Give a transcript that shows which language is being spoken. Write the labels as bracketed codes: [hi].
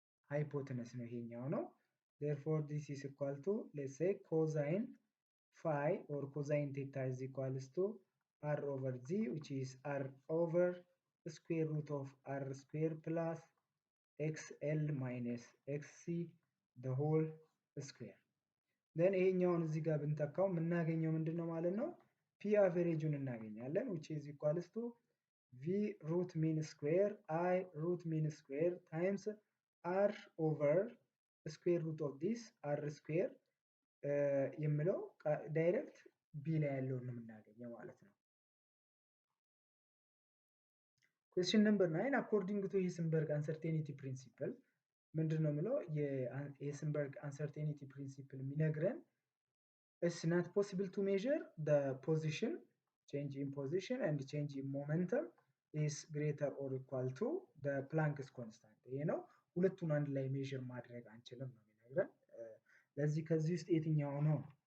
[en] hypotenuse [am] ነው ይሄኛው ነው። [en] Therefore this is equal to, let's say, cosine phi or cosine theta is equals to R over Z, which is R over the square root of R square plus XL minus XC the whole square. [am] Then ይሄኛውን እዚህ ጋር ብንተካው የምናገኘው ምንድነው ማለት ነው? P አቨሬጁን እናገኛለን, [en] which is equals to V root mean square I root mean square times R over the square root of this R square [am] የሚለው ዳይሬክት B ላይ ያለውን ነው የምናገኘው ማለት ነው። [en] Question number 9. According to Heisenberg uncertainty principle, [am] ምንድነው የሚለው? [en] የሄይሰንበርግ uncertainty principle የሚነግረን it's not possible to measure the position, change in position and change in momentum is greater or equal to the Planck's constant. [am] ይሄ ነው ሁለቱን አንድ ላይ ሜዥር ማድረግ አንችልም ነው የሚነግረን። ለዚህ ከዚህ ውስጥ የትኛው ነው?